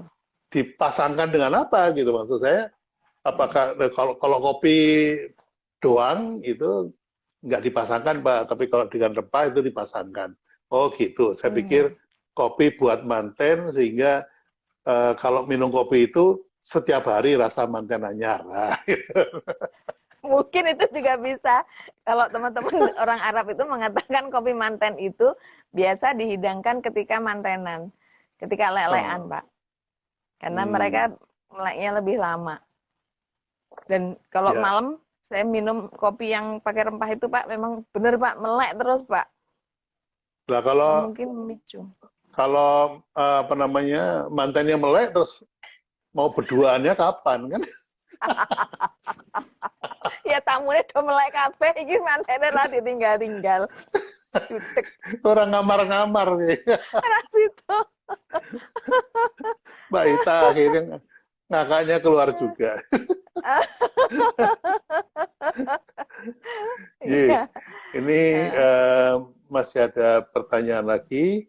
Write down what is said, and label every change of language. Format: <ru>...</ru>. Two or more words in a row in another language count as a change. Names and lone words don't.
<id>dipasangkan dengan apa gitu maksud saya? Apakah kalau kopi doang itu nggak dipasangkan, Pak, tapi kalau dengan rempah itu dipasangkan. Oh gitu. Saya Iya. pikir kopi buat manten sehingga kalau minum kopi itu setiap hari rasa</id> <jv>manten anyar.</jv> <id>Nah, gitu. Mungkin itu juga bisa. Kalau teman-teman orang Arab itu mengatakan kopi manten itu biasa dihidangkan ketika mantenan, ketika lelean, Oh, Pak. Karena mereka hmm. meleknya lebih lama. Dan kalau Ya. malam saya minum kopi yang pakai rempah itu, Pak, memang benar, Pak, melek terus, Pak. Nah, kalau Mungkin memicu. kalau apa namanya mantennya melek terus mau berduaannya kapan kan? Ya tamunya udah</id> <jv>melek kabeh iki mantene lah ditinggal-tinggal.</jv> <id>Jutek Orang ngamar-ngamar nih. arah situ. Mbak Ita akhirnya ngakaknya keluar juga. Ye, Iya. ini masih ada pertanyaan lagi.</id>